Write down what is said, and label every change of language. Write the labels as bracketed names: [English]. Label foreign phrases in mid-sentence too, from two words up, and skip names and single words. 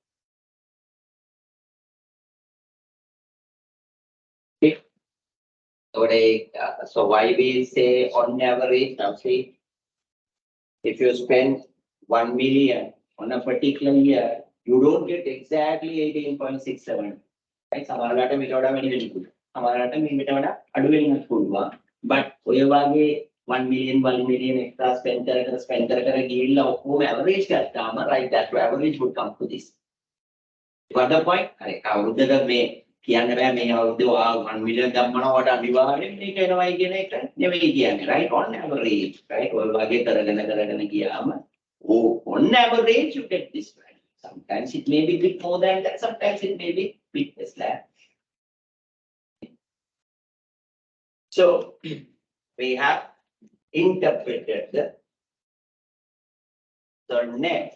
[English] So why we say on average, now see, if you spend 1 million on a particular year, you don't get exactly 18.67. Right? [Sinhala] සමහරවිට මේකට වඩා වැඩි වෙන්න පුළුවන්. සමහරවිට මේකට වඩා අඩු වෙන්නත් පුළුවන්. [English] But [Sinhala] ඔය වගේ [English] 1 million extra spend [Sinhala] කර ගිහිල්ලා ඔක්කොම [English] average ගත්තාම right, that average would come to this. You got the point? [Sinhala] හරි. අවුරුද්දක මේ කියන්න බෑ මේ අවුරුද්දේ 1 million ධම්මනවට අනිවාර්යෙන් මේක එනවයි කියන එක නෙවෙයි කියන්නේ. [English] Right? On average, right? [Sinhala] ඔය වගේ කරගෙන ගියාම [English] on average you get this value. Sometimes it may be bit more than that, sometimes it may be bit less than. So we have interpreted the next.